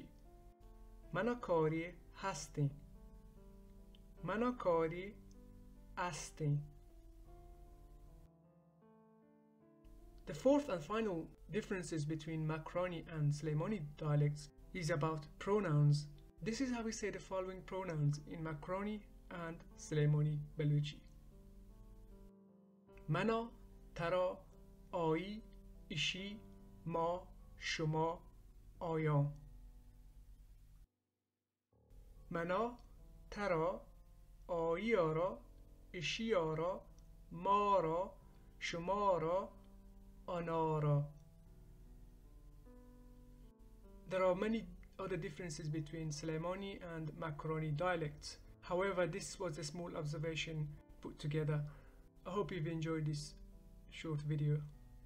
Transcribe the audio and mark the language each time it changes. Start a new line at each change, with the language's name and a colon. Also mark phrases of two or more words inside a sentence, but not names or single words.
Baluchi: Manakari hasting. Manakari asting.
English: The fourth and final differences between Makorani and Suleimani dialects is about pronouns. This is how we say the following pronouns in Makorani and Suleimani Balochi.
Baluchi: Mana, tara, ai, ishi, ma, shuma, ayan. Mana, tara, ai ara, ishi ara, ma ra, shuma ra, anara.
English: There are many other differences between Suleimani and Makorani dialects. However, this was a small observation put together. I hope you've enjoyed this short video.